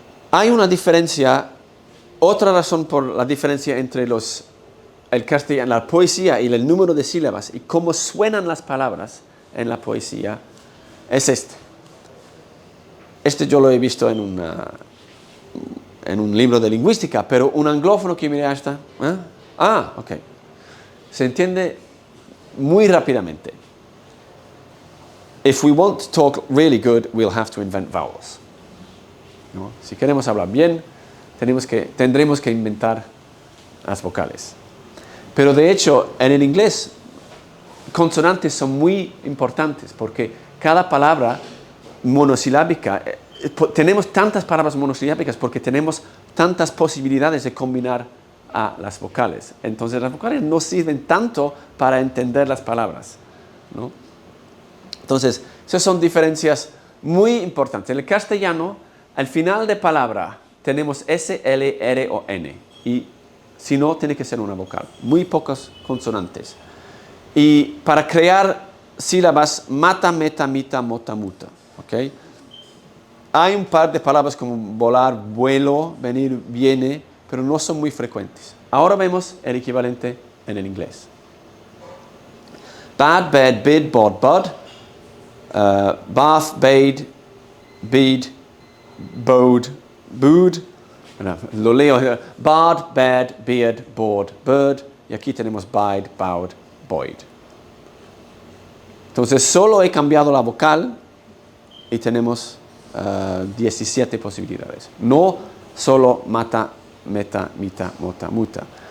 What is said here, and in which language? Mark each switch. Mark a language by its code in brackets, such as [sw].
[es] Hay una diferencia, otra razón por la diferencia entre el castellano, la poesía y el número de sílabas y cómo suenan las palabras en la poesía es este. Este yo lo he visto en un libro de lingüística, pero un anglófono que mira esta, ok, se entiende muy rápidamente. [en] If we want to talk really good, we'll have to invent vowels. [es] ¿No? Si queremos hablar bien, tendremos que inventar las vocales. Pero de hecho, en el inglés, consonantes son muy importantes porque cada palabra monosilábica, tenemos tantas palabras monosilábicas porque tenemos tantas posibilidades de combinar a las vocales. Entonces las vocales no sirven tanto para entender las palabras, ¿no? Entonces, esas son diferencias muy importantes. En el castellano, al final de palabra tenemos S, L, R o N. Y si no, tiene que ser una vocal. Muy pocas consonantes. Y para crear sílabas, mata, meta, mita, mota, muta. ¿Okay? Hay un par de palabras como volar, vuelo, venir, viene, pero no son muy frecuentes. Ahora vemos el equivalente en el inglés. [en] Bad, bad, bid, bod, bud. Bath, bade, bead, bode, bood. [es] Lo leo. [en] Bard, bad, beard, board, bird. [es] Y aquí tenemos bide, bowed, boyd. Entonces solo he cambiado la vocal y tenemos 17 posibilidades. No solo mata, meta, mita, mota, muta.